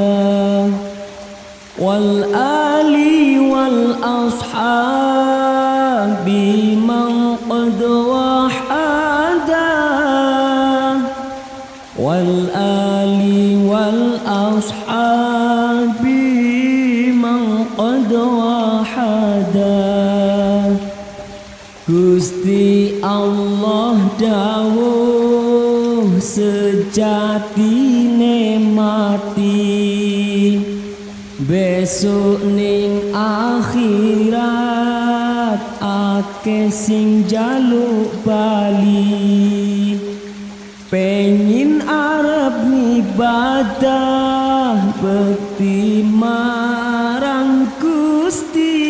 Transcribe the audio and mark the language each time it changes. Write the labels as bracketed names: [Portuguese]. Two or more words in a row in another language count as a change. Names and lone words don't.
[Arabic] والآل والأصحاب من قد وحدا والآل والأصحاب من قد وحدا [Javanese] Gusti Allah dawuh sejatine mati besok ning akhirat akeh sing jaluk bali pengin arep ibadah bekti marang Gusti